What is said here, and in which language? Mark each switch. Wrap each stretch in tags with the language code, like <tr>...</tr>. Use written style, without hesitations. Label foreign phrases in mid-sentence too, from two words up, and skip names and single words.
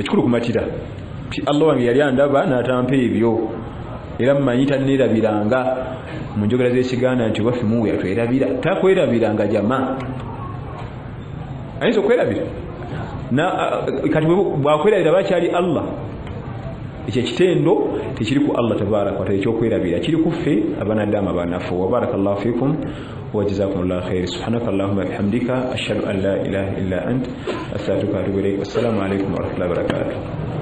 <lg>Ekikulu kumatira ti Allah wange yali andaba n'atampa ebyo, era mumanyi tanneerabiranga mu njogera z'Ekiganda nti waffe muwe yatwerabira, takwerabiranga jama ayinza okwerabira kati bwakwerabira bakyali Allah. Ekyo ekitendo tekiri ku Allah</lg> <ar>tabaraka wa taala,</ar> <lg>ekyokwerabira kiri ku ffe abanadamu abanafu.</lg> <ar>وبارك الله فيكم وجزاكم الله خير. سبحانك اللهم بحمدك أشهد أن لا إله إلا أنت أستغفرك وأتوب إليك. السلام عليكم ورحمة الله وبركاته.</ar>